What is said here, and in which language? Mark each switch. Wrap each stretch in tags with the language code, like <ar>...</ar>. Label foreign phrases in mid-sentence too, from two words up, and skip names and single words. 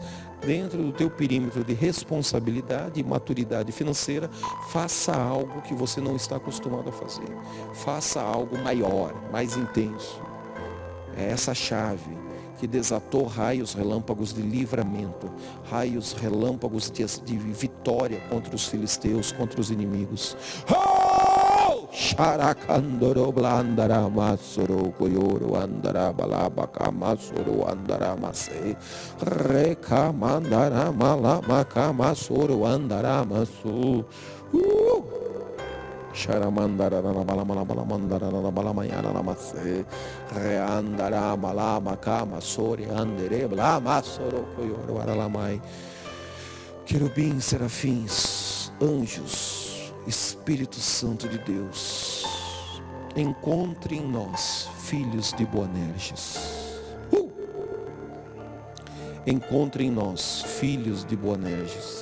<pt>Dentro do teu perímetro de responsabilidade e maturidade financeira, faça algo que você não está acostumado a fazer. Faça algo maior, mais intenso. É essa chave que desatou raios relâmpagos de livramento, raios relâmpagos de vitória contra os filisteus, contra os inimigos. Sharakandoro blandara masoro koyoro andara balabaka masoro andara mase reka mandara malabaka masoro andara masu. Sharamandara balabalabala mandara balamayana namase reandara balabaka masori andere blamasoro koyoro aralamai. Querubins, serafins, anjos, Espírito Santo de Deus, encontre em nós filhos de Boanerges. Encontre em nós filhos de Boanerges.</pt>